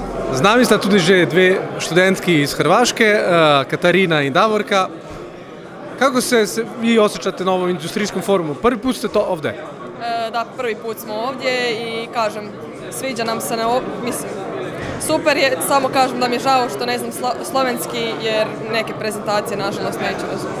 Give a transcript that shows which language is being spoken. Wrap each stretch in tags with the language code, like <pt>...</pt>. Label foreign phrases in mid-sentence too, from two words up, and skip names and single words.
<sl>Z nami sta tudi že dve študentki iz Hrvaške, Katarina in Davorka.</sl> <hr>Kako se vi osjećate na ovom industrijskom forumu? Prvi put ste to ovdje? Da, prvi put smo ovdje i kažem, sviđa nam se mislim, super je, samo kažem da mi je žao što ne znam slovenski jer neke prezentacije nažalost neću razumjeti.</hr>